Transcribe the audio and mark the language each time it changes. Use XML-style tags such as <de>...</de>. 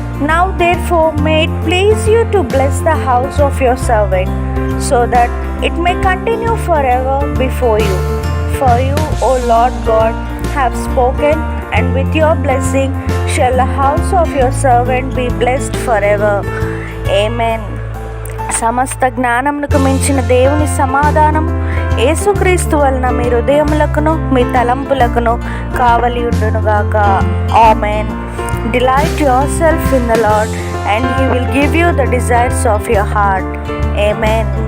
<en>Now therefore may it please you to bless the house of your servant, so that it may continue forever before you. For you, O Lord God, have spoken, and with your blessing shall the house of your servant be blessed forever. Amen.</en> <te>సమస్త జ్ఞానమునకు మించిన దేవుని సమాధానం యేసుక్రీస్తు వలన మీ హృదయములకును మీ తలంపులకును కావలి ఉండునుగాక. ఆమేన్.</te> <en>Delight yourself in the Lord, and He will give you the desires of your heart. Amen.</en>